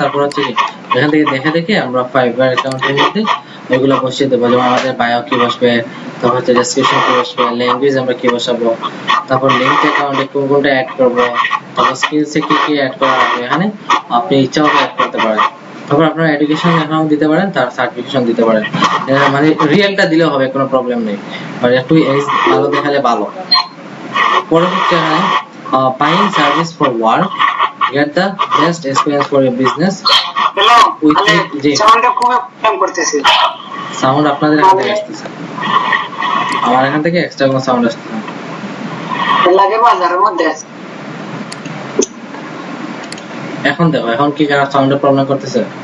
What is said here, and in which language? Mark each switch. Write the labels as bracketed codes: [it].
[bn] তারপর হচ্ছে কি এখান থেকে দেখে দেখে আমরা ফাইবার অ্যাকাউন্টের মধ্যে ওইগুলো বসিয়ে দেবো, যেমন আমাদের বায়ো কি বসবে, তারপর হচ্ছে ডেসক্রিপশন কি বসবে, ল্যাঙ্গুয়েজ আমরা কি বসাবো, তারপর লিংক অ্যাকাউন্টে কোনটা অ্যাড করব, তারপর স্কিলসে কি কি অ্যাড করা হবে, এখানে আপনি ইচ্ছা মতো অ্যাড করতে পারেন। তারপর আপনার এডুকেশন অ্যাকাউন্ট দিতে পারেন, তার সার্টিফিকেশন দিতে পারেন, মানে রিয়েলটা দিলেও হবে, কোনো প্রবলেম নেই, মানে একটু এজ ভালো দেখালে ভালো। পরে হচ্ছে এখানে [en] buying service for work, get the best experience for your business. [bn] Hello জি সাউন্ডটা খুব কম করতেছে, সাউন্ড আপনাদের এখান থেকে আসতেছে, আমার এখান থেকে এক্সট্রা কোনো সাউন্ড আসতেছে না। লাগে বাজারের মধ্যে আছে। এখন দেখো, এখন কি সাউন্ডের প্রবলেম করতেছে?